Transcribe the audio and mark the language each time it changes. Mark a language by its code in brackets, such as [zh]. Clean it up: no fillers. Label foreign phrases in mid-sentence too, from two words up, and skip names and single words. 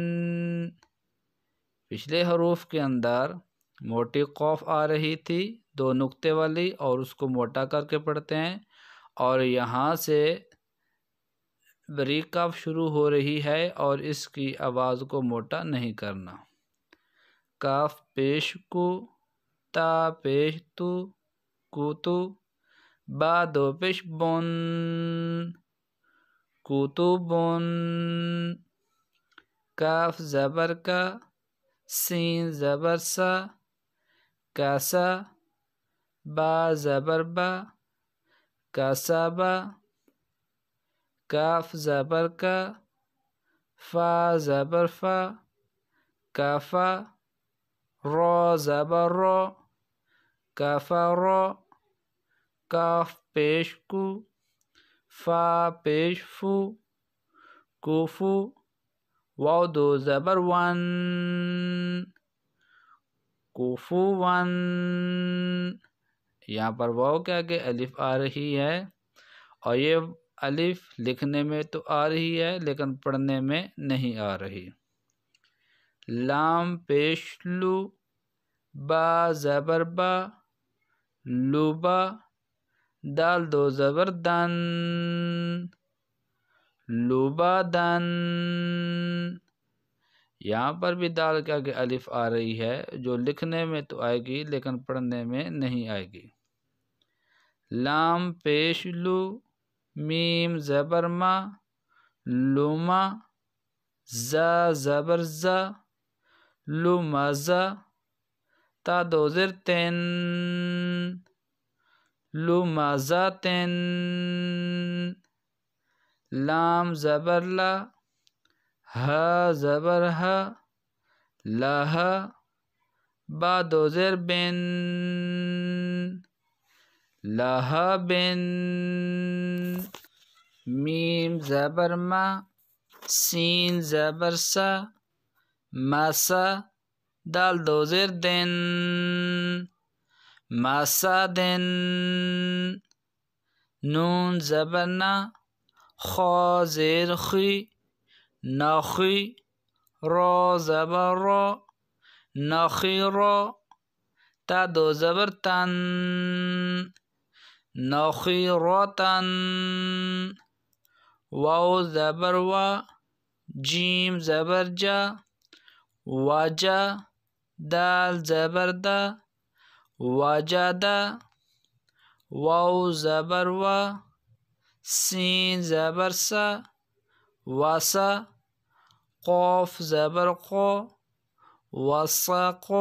[ur] پچھلے حروف کے اندر موٹی قوف آ رہی تھی 2 نقطے والی، اور اس کو موٹا کر کے پڑھتے ہیں، اور یہاں سے باریک قاف شروع ہو رہی ہے اور اس کی آواز کو موٹا نہیں کرنا۔ کاف پیش کو، تا پیش تو، کوتو، با 2 پیش بن، کوتوبن، کاف زبر کا، سین زبر سا، کاسا، با زبر با، کاسابا، کاف زبر کا، فا زبر فا، کافا، رو زبر رو، کافا رو، کاف پیش کو، فا پیش فو، کوفو، واو 2 زبر ون، کوفو ون۔ یہاں پر واو کے آگے الف آ رہی ہے، اور یہ الف لکھنے میں تو آ رہی ہے لیکن پڑھنے میں نہیں آ رہی۔ لام پیش لو، با زبر با، لوبا، دال 2 زبر دن، لوبا دن۔ یہاں پر بھی دال کے آگے الف آ رہی ہے جو لکھنے میں تو آئے گی لیکن پڑھنے میں نہیں آئے گی۔ لام پیش لو، میم زبر ما، لما، زا زبر زا، لمزا، تا دو زیر تن، لمزاتن، لام زبر لا، ہا زبر ہا، لہا، با دو زیر بن، لہا بن، میم زبر ما، سین زبر سا، مسا، دال دو زیر دن، مسا دن، نون زبر نا، خا زیر خی، نخی، را زبر را، نخی را، تا دو زبر تن، نخی را تن، واو زبر وا، جیم زبر جا، وجا، دال زبر دا، وجدا، واو زبر وا، سین زبر سا، وسا، قاف زبر قو، وسقو،